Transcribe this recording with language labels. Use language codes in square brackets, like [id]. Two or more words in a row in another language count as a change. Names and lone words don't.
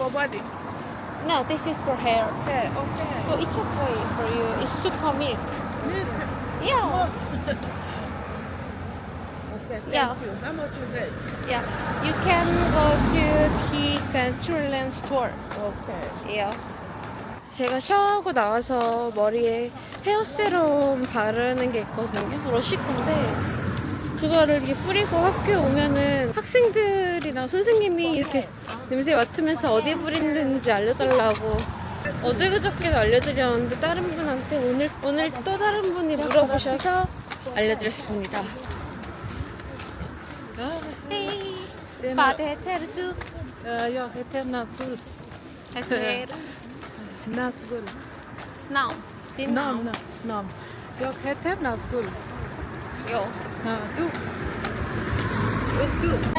[en] For body? No, this is for hair. Okay, okay. So it's okay for you. It's super milk. Milk. Yeah. Okay, thank Yeah. you. How much is it? Yeah. You can go to the Centralland store. Okay. [ko] 예. 제가 샤워하고 나와서 머리에 헤어 세럼 바르는 게 있거든요. 러쉬 건데 그거를 이렇게 뿌리고 학교에 오면은 학생들이나 선생님이 이렇게 냄새 맡으면서 어디 뿌리는지 알려달라고 어제 그저께도 알려드렸는데 다른 분한테 오늘 또 다른 분이 물어보셔서 알려드렸습니다. [sv] 헤이 Vad heter du? Jag heter Nazgul. Heter Nazgul. Nam. Din namn? Nam. Jag heter Nazgul. Jo. Du. Och du.